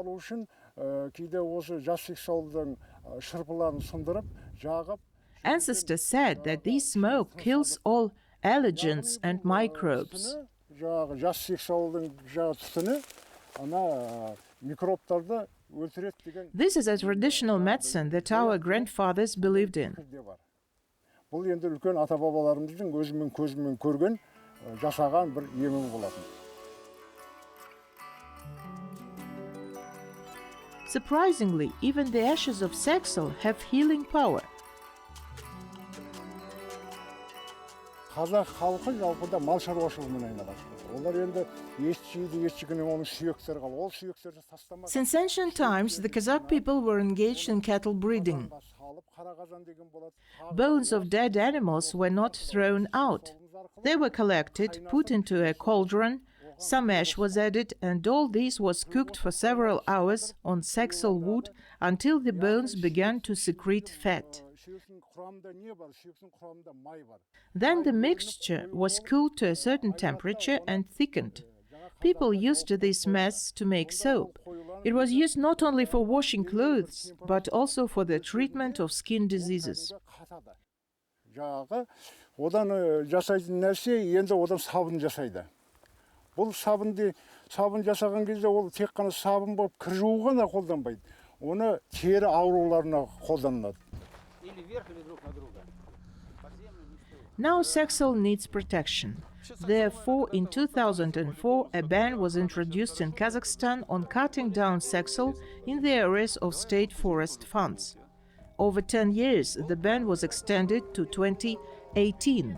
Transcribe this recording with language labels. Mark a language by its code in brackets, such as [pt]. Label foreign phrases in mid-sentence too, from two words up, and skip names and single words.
[en] Ancestors said that this smoke kills all allergens and microbes. This is a traditional medicine that our grandfathers believed in. [kk] Бұл енді үлкен ата-бабаларымыздың өзімен көзімен көрген, жасаған бір емі болатын. [en] Surprisingly, even the ashes of Saxaul have healing power. [kk] Қазақ халқы жалпыда мал шаруашылығымен айналысты. Олар енді ет жейді, ет жегеннен оның сүйектері қалды. Ол сүйектерді тастамады. [en] Since ancient times, the Kazakh people were engaged in cattle breeding. Bones of dead animals were not thrown out. They were collected, put into a cauldron, some ash was added, and all this was cooked for several hours on Saxaul wood until the bones began to secrete fat. Then the mixture was cooled to a certain temperature and thickened. People used this mess to make soap. It was used not only for washing clothes, but also for the treatment of skin diseases. [kk] Одан жасайтын нәрсе енді одан сабын жасайды. Бұл сабын жасаған кезде ол тек қана сабын болып кір жуу ғана қолданбайды. Оны тері ауруларына қолданылады. [en] Now Saxaul needs protection. Therefore, in 2004, a ban was introduced in Kazakhstan on cutting down Saxaul in the areas of state forest funds. Over 10 years, the ban was extended to 2018.